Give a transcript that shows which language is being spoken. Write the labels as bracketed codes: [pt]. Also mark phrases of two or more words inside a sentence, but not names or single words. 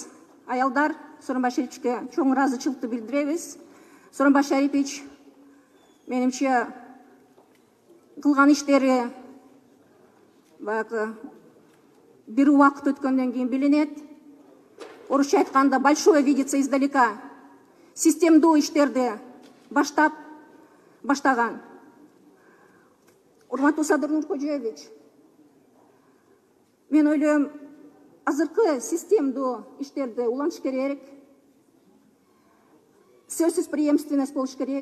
[ky] Аялдар Сооронбай Шариповичке чоң ыраазычылыкты билдиребиз. Сооронбай Шарипович менимче кылган иштери бир убакыт өткөндөн кийин билинет. Орусча айтканда [ru] большое видится издалека. [ky] Системдүү иштерди баштаган. Урматтуу Садыр Нуркожоевич, мен ойлойм, азыркы системдүү иштерди улантыш керек. Сөзсүз преемственность болуш керек.